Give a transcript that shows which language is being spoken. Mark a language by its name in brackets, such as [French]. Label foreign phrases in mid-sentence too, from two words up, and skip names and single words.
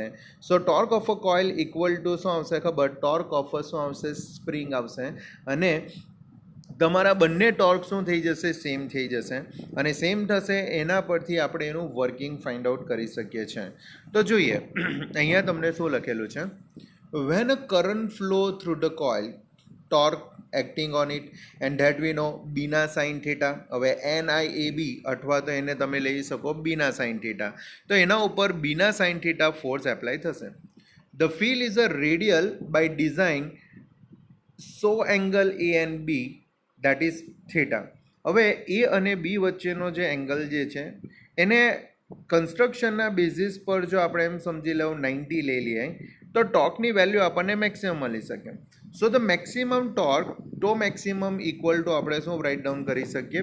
[English] so torque of a coil equal to [Gujarati] શું આવશે ખબર? [English] torque of a [Gujarati] શું આવશે? સ્પ્રિંગ આવશે. અને તમારા બંને ટોર્ક શું થઈ જશે? સેમ થઈ જશે. અને સેમ થશે એના પરથી આપણે એનું [English] working find out [Gujarati] કરી શકીએ છીએ. તો જોઈએ અહીંયા તમને શું લખેલું છે? [English] When a current flow through the coil, torque acting on it, and that we know BNA sine theta. [Gujarati] હવે NIAB અથવા તો એને તમે લઈ શકો [English] BNA sine theta. [Gujarati] તો એના ઉપર [English] BNA sine theta force apply [Gujarati] થશે. [English] The field is a radial by design so angle A and B that is theta. [Gujarati] હવે A અને B વચ્ચેનો જે એંગલ જે છે એને કન્સ્ટ્રક્શનના બેઝિસ પર જો આપણે એમ સમજી લો 90 લઈ લઈએ તો ટોર્કની વેલ્યુ આપણને મેક્સિમમ મળી શકે. [English] so the maximum torque તો maximum equal to [Gujarati] આપણે શું [English] write down [Gujarati] કરી શકીએ?